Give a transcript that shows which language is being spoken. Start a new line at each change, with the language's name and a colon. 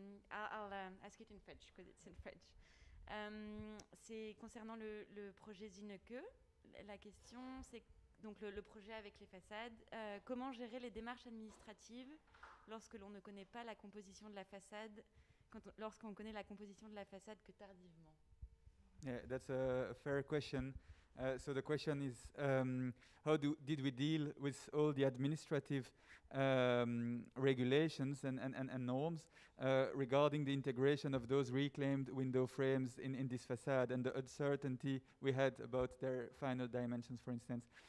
English: I'll ask it in French because it's in French.
French: C'est concernant le projet Zineke. La question, c'est donc le projet avec les façades. Comment gérer les démarches administratives lorsque l'on ne connaît pas la composition de la façade, lorsqu'on connaît la composition de la façade que tardivement?
English: Yeah, that's a fair question. So the question is, how did we deal with all the administrative regulations and norms regarding the integration of those reclaimed window frames in this facade, and the uncertainty we had about their final dimensions, for instance?